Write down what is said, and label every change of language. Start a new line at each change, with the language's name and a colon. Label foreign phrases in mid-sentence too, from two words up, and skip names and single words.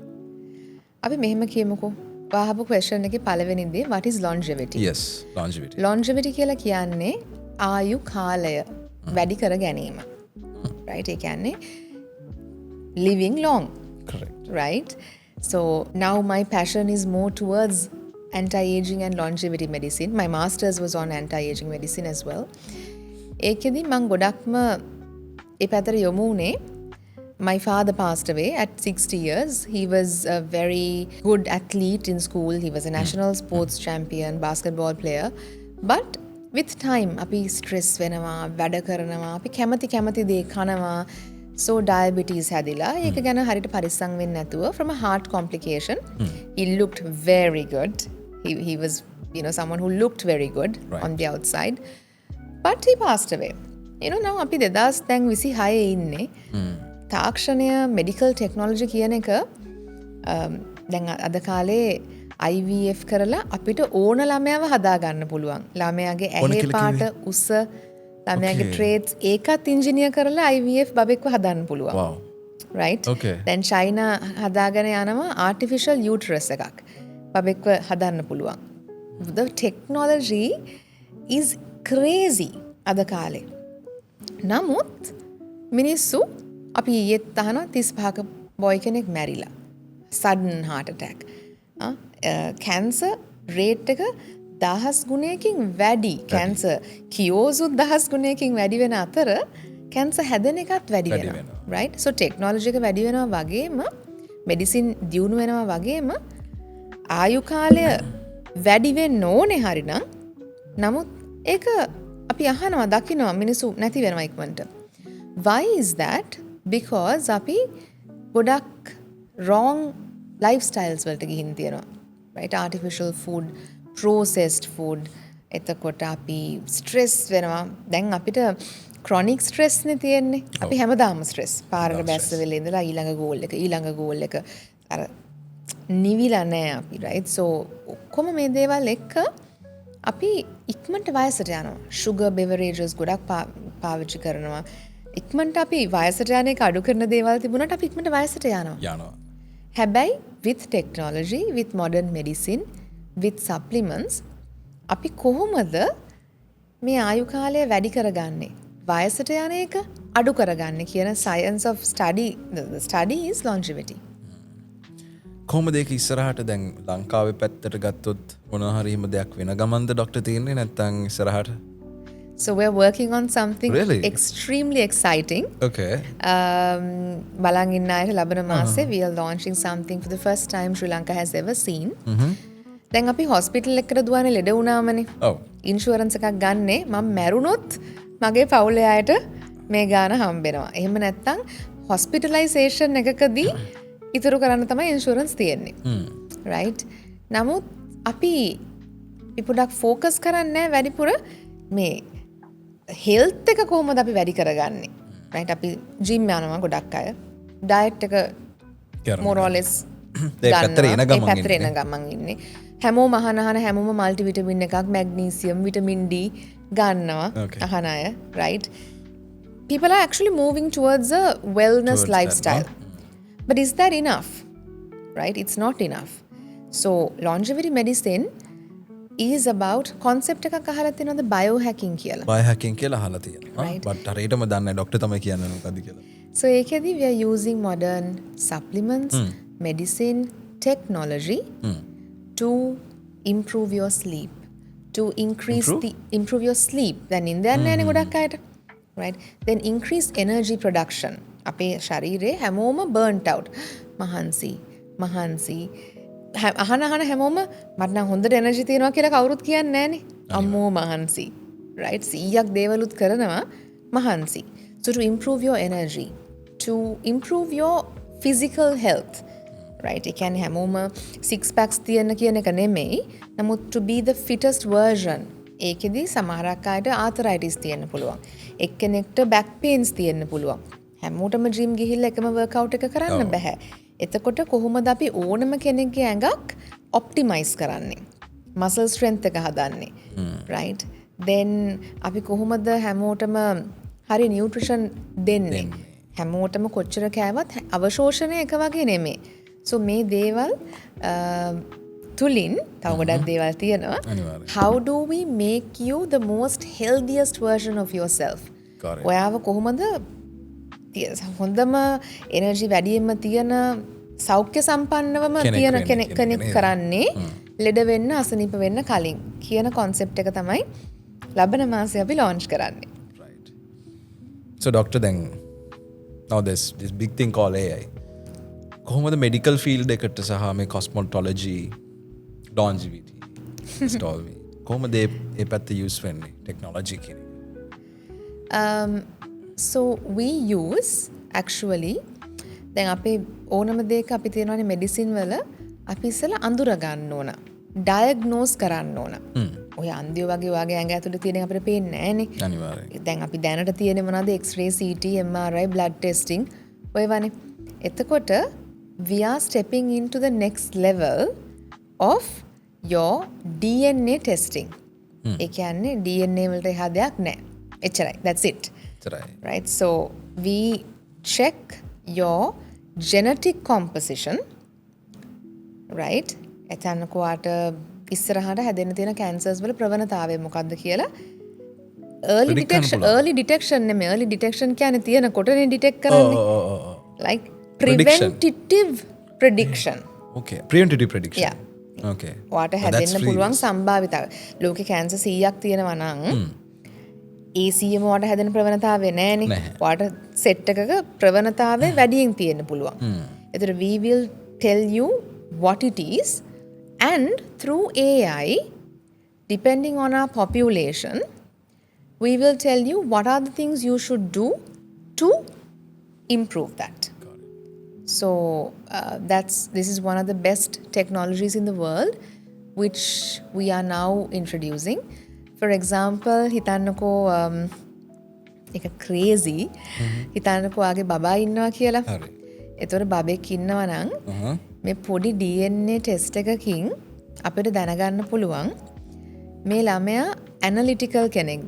Sinhala: අපි මෙහෙම කියමුකෝ. වහපු question එකේ පළවෙනි දේ
English: what is longevity? Yes, longevity.
Sinhala: Longevity කියලා කියන්නේ ආයු කාලය වැඩි කර ගැනීම.
English: Right?
Sinhala: ඒ කියන්නේ
English: living long. Correct. Right? So now my passion is more towards anti-aging and longevity medicine. My master's was on anti-aging medicine as well.
Sinhala: ඒකෙදි මම ගොඩක්ම ඒ පැත්තට යොමු වුණේ.
English: My father passed away at 60 years. He was a very good athlete in school. He was a national sports champion, basketball player. But with time,
Sinhala: අපි stress වෙනවා, වැඩ කරනවා, අපි කැමති දේ කනවා. So diabetes හැදිලා ඒක ගැන හරියට පරිස්සම් වෙන්නේ නැතුව
English: from a heart complication he looked very good. He was someone who looked very good on the outside, but he passed away.
Sinhala: now අපි 2026 ඉන්නේ. තාක්ෂණය
English: medical technology
Sinhala: කියන එක දැන් අද කාලේ IVF කරලා අපිට ඕන ළමයාව හදා ගන්න පුළුවන්. ළමයාගේ ඇහි පාට උස ළමයාගේ traits ඒකත් ඉන්ජිනියර් කරලා IVF බබෙක්ව හදන්න පුළුවන්.
English: wow right okay
Sinhala: දැන් චයිනා හදාගෙන යනවා
English: artificial uterus
Sinhala: එකක් බබෙක්ව හදන්න පුළුවන්.
English: the technology is crazy
Sinhala: අද කාලේ. නමුත් මිනිස්සු අපි ඊයේත් අහනවා 35ක බොයි කෙනෙක් මැරිලා
English: sudden heart attack. cancer rate
Sinhala: එක 1000 ගුණයකින් වැඩි.
English: cancer cures
Sinhala: 1000 ගුණයකින් වැඩි වෙන අතර cancer හැදෙන එකත් වැඩි වෙනවා.
English: right so technology
Sinhala: එක වැඩි වෙනවා වගේම medicine දියුණු වෙනවා වගේම ආයු කාලය වැඩි වෙන්න ඕනේ හරිනම් නමුත් ඒක අපි අහනවා දකිනවා මිනිස්සු නැති වෙනවා ඉක්මනට.
English: why is that? because
Sinhala: අපි ගොඩක්
English: wrong lifestyles
Sinhala: වලට ගිහින් තියෙනවා.
English: right artificial food, processed food,
Sinhala: එතකොට අපි stress වෙනවා. දැන් අපිට
English: chronic stress
Sinhala: නේ තියෙන්නේ. අපි හැමදාම stress. පාරට බැස්ස වෙලේ ඉඳලා ඊළඟ goal එක අර නිවිලා නැහැ අපි.
English: right so
Sinhala: ඔක්කොම මේ දේවල් එක්ක අපි ඉක්මනට වයසට යනවා.
English: sugar beverages
Sinhala: ගොඩක් පාවිච්චි කරනවා. ඉක්මනට අපි වයසට යන එක අඩු කරන දේවල් තිබුණාට අපි ඉක්මනට වයසට යනවා. හැබැයි
English: with technology, with modern medicine, with supplements
Sinhala: අපි කොහොමද මේ ආයු කාලය වැඩි කරගන්නේ? වයසට යන එක අඩු කරගන්නේ කියන
English: science of study. The study is longevity.
Sinhala: කොහොමද ඒක ඉස්සරහට දැන් ලංකාවේ පැත්තට ගත්තොත් මොනවා හරි හිම දෙයක් වෙන ගමන්ද ડોක්ටර් තියෙන්නේ නැත්නම් ඉස්සරහට?
English: So we're working on something really? extremely exciting. Okay.
Sinhala: බලන් ඉන්න අයට ලබන මාසේ
English: we are launching something for the first time Sri Lanka has ever seen.
Sinhala: දැන් අපි hospital එකකට දුවන්නේ ලෙඩ වුණාමනේ. ඔව්. insurance එකක් ගන්නේ මම මැරුණොත් මගේ පවුලේ අයට මේ ගාන හම්බෙනවා. එහෙම නැත්නම් hospitalization එකකදී ඉතුරු කරන්න තමයි insurance තියෙන්නේ. right? නමුත් අපි පොඩක් focus කරන්නේ නැහැ වැඩිපුර මේ health එක කොහොමද අපි වැඩි කරගන්නේ? right? අපි gym යනවා ගොඩක් අය. diet එක
English: more or less
Sinhala: ඒ පැත්තට එන ගමන් ඉන්නේ. හැමෝම අහන හැමෝම multivitamin එකක්
English: magnesium vitamin D
Sinhala: ගන්නවා අහන අය.
English: right? people are actually moving towards a wellness lifestyle. But is that enough? Right? It's not enough. So longevity medicine is about concept
Sinhala: එකක් අහලා තියෙනවද
English: biohacking කියලා?
Sinhala: biohacking කියලා අහලා තියෙනවා. but හරියටම දන්නේ නැහැ ડોක්ටර් තමයි කියන්නේ මොකද්ද කියලා.
English: So ඒකෙදි we are using modern supplements, medicine, technology to improve your sleep, to improve your sleep. Then in there
Sinhala: නෑනේ ගොඩක් අයට.
English: right? Then increase energy production.
Sinhala: අපේ ශරීරේ හැමෝම burnt out. මහන්සි අහන හැමෝම මට නම් හොඳට එනර්ජි තියෙනවා කියලා කවුරුත් කියන්නේ නැහනේ. අම්මෝ මහන්සි. right? 100ක් දේවලුත් කරනවා මහන්සි.
English: So to improve your energy, to improve your physical health. right?
Sinhala: ඒ කියන්නේ හැමෝම
English: six packs
Sinhala: තියන්න කියන එක නෙමෙයි.
English: නමුත් to be the fittest version.
Sinhala: ඒකෙදි සමහරක් අයට arthritis තියෙන්න පුළුවන්. එක්කෙනෙක්ට back pains තියෙන්න පුළුවන්. හැමෝටම ජිම් ගිහිල්ලා එකම වර්ක්අවුට් එක කරන්න බෑ. එතකොට කොහොමද අපි ඕනම කෙනෙක්ගේ ඇඟක් ඔප්ටිමයිස් කරන්නේ?
English: muscle strength
Sinhala: එක හදන්නේ.
English: right? then
Sinhala: අපි කොහොමද හැමෝටම හරි නියුට්‍රිෂන් දෙන්නේ? හැමෝටම කොච්චර කෑවත් අවශෝෂණය එක වගේ නෙමෙයි. so මේ දේවල් තුලින් තව ගොඩක් දේවල් තියෙනවා.
English: how do we make you the most healthiest version of yourself?
Sinhala: ඔයාව කොහොමද හොඳම එනර්ජි වැඩියෙන්ම තියෙන සෞඛ්‍ය සම්පන්නවම තියෙන කෙනෙක් කරන්නේ ලෙඩ වෙන්න අසනීප වෙන්න කලින් කියන concept එක තමයි ලබන මාසේ අපි launch කරන්නේ.
English: right. so doctor then now this big thing called AI කොහොමද medical field
Sinhala: එකට සහ මේ
English: cosmetology longevity install
Sinhala: කොහොමද ඒ පැත්ත use වෙන්නේ technology කියන එක?
English: So we use actually
Sinhala: දැන් අපේ ඕනම දෙයක අපි තියෙනවානේ මෙඩිසින් වල අපි ඉස්සෙල්ලා අඳුර ගන්න ඕන. ඩයග්නෝස් කරන්න ඕන. ඔය අන්ධයෝ වගේ වාගේ ඇඟ ඇතුලේ තියෙන අපිට පේන්නේ නැහනේ. අනිවාර්යයෙන්. දැන් අපි දැනට තියෙන්නේ මොනවද?
English: X-ray, CT, MRI, blood testing
Sinhala: ඔය වනේ.
English: එතකොට we are stepping into the next level of your DNA testing.
Sinhala: ඒ කියන්නේ DNA වලට එහා දෙයක් නැහැ. එච්චරයි.
English: That's it. Right? So we check your genetic composition. Right?
Sinhala: එතන කොහාට ඉස්සරහට හැදෙන්න තියෙන cancers වල ප්‍රවණතාවය මොකක්ද කියලා
English: early detection
Sinhala: නෙමෙයි.
English: early detection
Sinhala: කියන්නේ තියෙන කොටනේ detect කරන්නේ.
English: Like preventative prediction. Okay. Preventative prediction. Yeah. Okay.
Sinhala: ඔයාට හැදෙන්න පුළුවන් සම්භාවිතාව. ලෝකේ කැන්සර් 100ක් තියෙනවා නම් ඒ 100ම ඔයාට හැදෙන ප්‍රවණතාවය නැහැනේ. ඔයාට සෙට් එකක ප්‍රවණතාවය වැඩියෙන් තියෙන්න පුළුවන්.
English: ඒතර we will tell you what it is and through AI depending on our population we will tell you what are the things you should do to improve that. So this is one of the best technologies in the world which we are now introducing. For example,
Sinhala: හිතන්නකෝ එක crazy හිතන්නකෝ ආගේ බබා ඉන්නවා කියලා. හරි. ඒතකොට බබෙක් ඉන්නවා නම් මේ පොඩි
English: DNA test
Sinhala: එකකින් අපිට දැනගන්න පුළුවන් මේ ළමයා ඇනලිටිකල් කෙනෙක්ද?